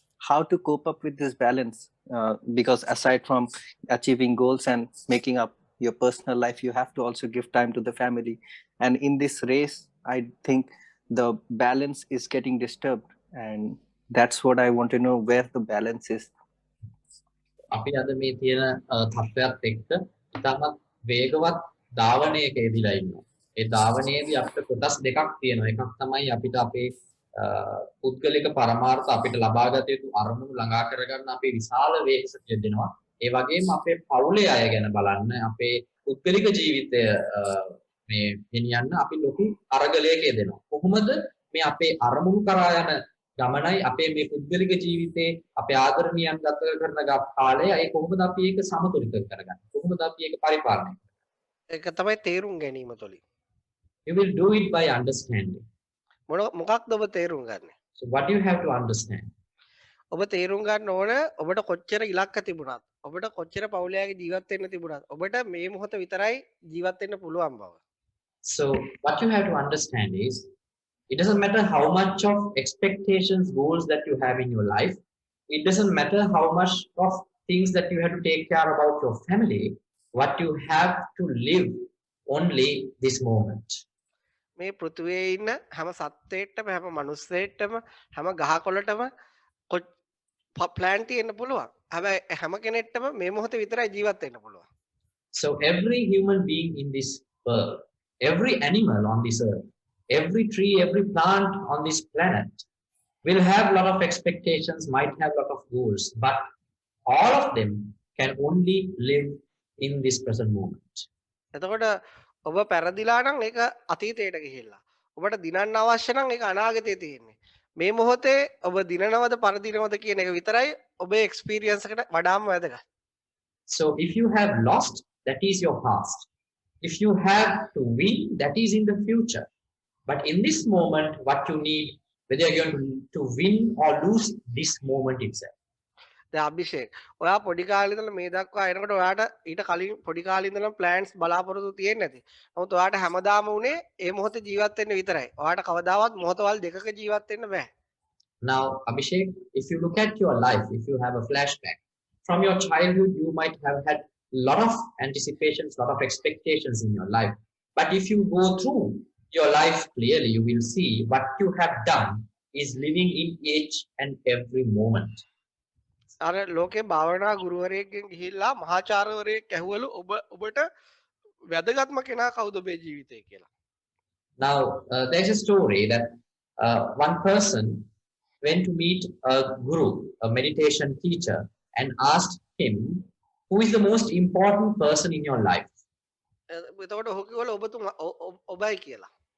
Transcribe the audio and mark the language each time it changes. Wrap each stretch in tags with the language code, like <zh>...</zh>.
<en>How to cope up with this balance? Because aside from achieving goals and making up your personal life, you have to also give time to the family. And in this race, I think the balance is getting disturbed, and that's what I want to know, where the balance is.</en> <si>අපි අද මේ තියෙන තත්ත්වයක් එක්ක ඉතාමත් වේගවත් ධාවනයක යෙදিলা ඉන්නවා. ඒ ධාවනයේදී අපිට කොටස් දෙකක් තියෙනවා. එකක් තමයි අපිට අපේ පුද්ගලික පරමාර්ථ අපිට ලබාගත යුතු අරමුණු ළඟා කරගන්න අපේ විශාල වේගසක් යෙදෙනවා. ඒ වගේම අපේ පවුලේ අය ගැන බලන්න, අපේ පුද්ගලික ජීවිතය මේ ගෙනියන්න අපි ලොකු අරගලයක යෙදෙනවා. කොහොමද මේ අපේ අරමුණු කරා යන ගමනයි අපේ මේ පුද්ගලික ජීවිතේ අපේ ආදරණීයන් ගත කරන කාලය ඒ කොහොමද අපි ඒක සමතුලිත කරගන්නේ? කොහොමද අපි ඒක පරිපාලනය කරන්නේ? ඒක තමයි තේරුම් ගැනීම තුළින්.</si> <en>You will do it by understanding.</en> <si>මොකක්ද ඔබ තේරුම් ගන්නේ?</si> <en>So what you have to understand?</en> <si>ඔබ තේරුම් ගන්න ඕන ඔබට කොච්චර ඉලක්ක තිබුණත්, ඔබට කොච්චර පවුලයාගේ ජීවත් වෙන්න තිබුණත්, ඔබට මේ මොහොත විතරයි ජීවත් වෙන්න පුළුවන් බව.</si> <en>So what you have to understand is, it doesn't matter how much of expectations, goals that you have in your life. It doesn't matter how much of things that you have to take care about your family, what you have to live only this moment.</en> <si>මේ පෘථිවියේ ඉන්න හැම සත්ත්වයකටම හැම මනුස්සයෙක්ටම හැම ගහකොළටම plan තියෙන්න පුළුවන්. හැබැයි හැම කෙනෙක්ටම මේ මොහොතේ විතරයි ජීවත් වෙන්න පුළුවන්.</si> <en>So every human being in this world, every animal on this earth, every tree, every plant on this planet will have a lot of expectations, might have a lot of goals, but all of them can only live in this present moment.</en> <si>එතකොට ඔබ පෙරදිලා නම් ඒක අතීතයට ගිහිල්ලා. ඔබට දිනන්න අවශ්‍ය නම් ඒක අනාගතයේ තියෙන්නේ. මේ මොහොතේ ඔබ දිනනවද පරදිනවද කියන එක විතරයි ඔබේ එක්ස්පීරියන්ස් එකට වඩාම වැදගත්.</si> <en>So if you have lost, that is your past. If you have to win, that is in the future. But in this moment, what you need, whether you're going to win or lose this moment itself.</en> <si>දැන් අභිෂේක් ඔයා පොඩි කාලේ ඉඳලා මේ දක්වා එනකොට ඔයාට ඊට කලින් පොඩි කාලේ ඉඳලා ප්ලෑන්ස් බලාපොරොත්තු තියෙන්නේ නැති. නමුත් ඔයාට හැමදාම උනේ ඒ මොහොතේ ජීවත් වෙන්න විතරයි. ඔයාට කවදාවත් මොහොතවල් දෙකක ජීවත් වෙන්න බෑ.</si> <en>Now, Abhishek, if you look at your life, if you have a flashback, from your childhood, you might have had a lot of anticipations, a lot of expectations in your life. But if you go through your life clearly, you will see what you have done is living in each and every moment.</en> <si>අර ලෝකේ භාවනා ගුරුවරයෙක්ගෙන් ගිහිල්ලා මහාචාර්යවරයෙක් ඇහුවලු ඔබට වැදගත්ම කෙනා කවුද ඔබේ ජීවිතේ කියලා.</si> <en>Now, there's a story that one person went to meet a guru, a meditation teacher, and asked him, who is the most important person in your life?</en> <si>එතකොට ඔහු කිව්වලු ඔබයි කියලා.</si>